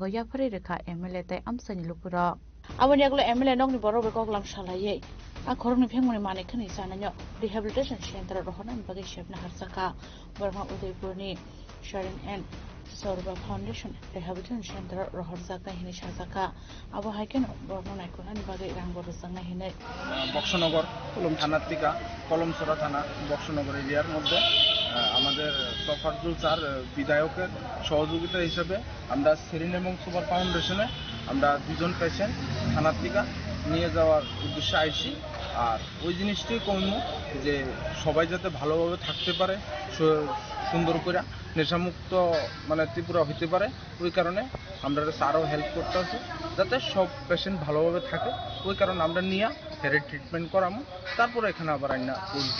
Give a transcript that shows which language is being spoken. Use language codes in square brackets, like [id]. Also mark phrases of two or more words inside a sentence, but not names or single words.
[trp] Yapari Rekha MLA Te Amsani Lupura Awan Yaglo MLA Nogni Borobe Koklam Shalaye A Koromni Pekmuni Mane Khani Sananyo [en] Rehabilitation Center [trp] Rohanan Bagi Shebna Harsaka Burma Udaipurni Sharing and Sorba Foundation [en] Rehabilitation Center [trp] Roharzaka Hinishazaka Abu Haken Burma Naikuran Bagi Rangor Sanga Hine [bn] বক্সনগর থানার কলমসরা থানা বক্সনগর এরিয়ার মধ্যে আমাদের তফাজ্জল স্যার বিধায়কের সহযোগিতা হিসেবে আমরা সেরিন এবং সুপার ফাউন্ডেশনে আমরা দুজন পেশেন্ট থানার থেকে নিয়ে যাওয়ার উদ্দেশ্যে আইছি আর ওই জিনিসটি কমু যে সবাই যাতে ভালোভাবে থাকতে পারে সুন্দর করে নেশামুক্ত মানে ত্রিপুরা হইতে পারে ওই কারণে আমরা আরও হেল্প করতে আছি যাতে সব পেশেন্ট ভালোভাবে থাকে ওই কারণে আমরা নিয়ে হেরে ট্রিটমেন্ট করামো তারপরে এখানে আবার আইনা বলছি